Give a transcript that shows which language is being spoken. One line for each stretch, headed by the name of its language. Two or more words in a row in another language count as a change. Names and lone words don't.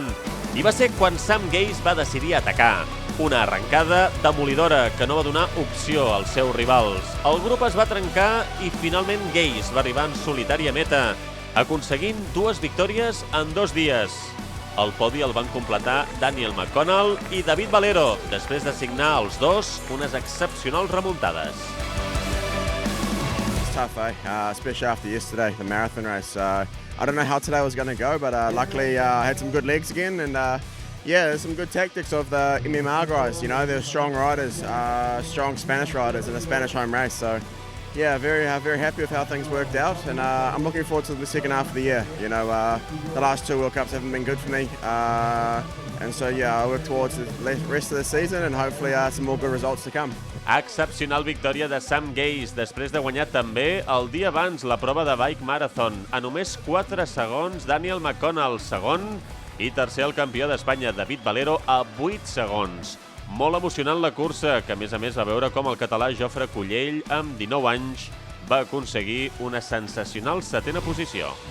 Catalan: I va ser quan Sam Gaze va decidir atacar. Una arrencada demolidora que no va donar opció als seus rivals. El grup es va trencar i finalment Gaze va arribar en solitari a meta, aconseguint 2 victòries en 2 dies. El podi el van completar Daniel McConnell i David Valero, després de signar els dos unes excepcionals remuntades.
English: It's tough, especially after yesterday, the marathon race. I don't know how today was going to go, but luckily I had some good legs again, and yeah, there's some good tactics of the MMR guys. They're strong riders, strong Spanish riders in the Spanish home race. So yeah, very happy with how things worked out, and I'm looking forward to the second half of the year. The last 2 World Cups haven't been good for me, and so yeah, I work towards the rest of the season and hopefully some more good results to come.
Catalan: Excepcional victòria de Sam Gaze després de guanyar també el dia abans la prova de Bike Marathon. A només 4 segons, Daniel McConnell, segon, i tercer el campió d'Espanya, David Valero, a 8 segons. Molt emocionant la cursa, que a més va veure com el català Jofre Cullell, amb 19 anys, va aconseguir una sensacional 7ª posició.